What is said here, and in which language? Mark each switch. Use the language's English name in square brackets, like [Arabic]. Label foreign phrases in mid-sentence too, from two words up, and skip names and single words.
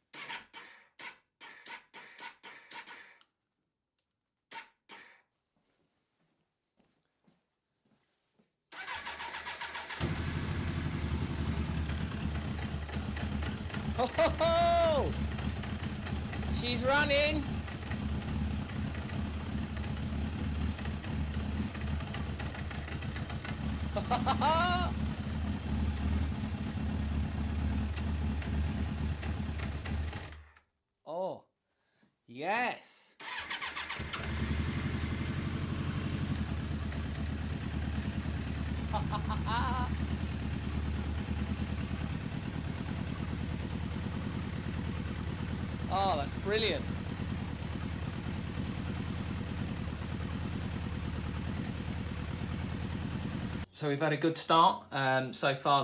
[English] Ho ho ho! She's running! Ho ho ho! Oh, yes! Ha ha ha ha! Oh, that's brilliant. So we've had a good start so far.